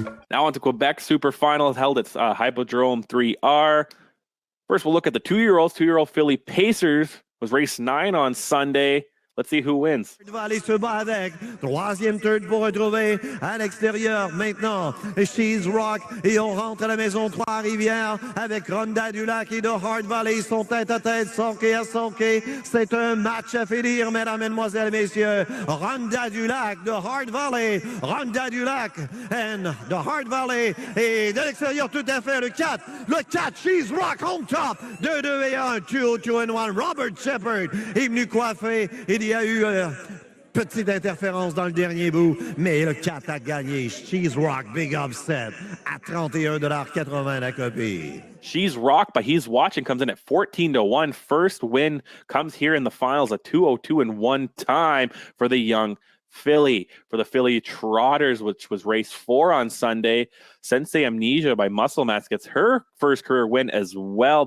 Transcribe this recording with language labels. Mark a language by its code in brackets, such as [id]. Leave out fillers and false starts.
[en] Now on to Quebec Super Finals held at Hippodrome 3R. First, we'll look at the 2-year-olds. 2-year-old filly Pacers was race 9 on Sunday. Let's see who wins. [fr] Il va aller se battre avec. Troisième turn pour retrouver à l'extérieur maintenant. She's Rock. Et on rentre à la maison Trois-Rivières avec Ronda du Lac et de Hard Valley. Ils sont tête à tête, sonqué à sonqué. C'est un match à finir, mesdames, mesdemoiselles, messieurs. Ronda du Lac de Hard Valley. Ronda du Lac and de Hard Valley. Et de l'extérieur tout à fait le 4. Le 4, She's Rock on top. 2, 2 et 1. [en] 2, 2 and 1. [fr] Robert Shepard est venu coiffer. Il y a eu petite interférence dans le dernier bout, mais le 4 a gagné. She's Rock, [en] big upset, [fr] à 31,80 la copie. [en] She's Rock by He's Watching comes in at 14-1. First win comes here in the finals, a 2:02 and 1 time for the young filly. For the filly Trotters, which was race 4 on Sunday, Sensei Amnesia by Muscle Mass gets her first career win as well.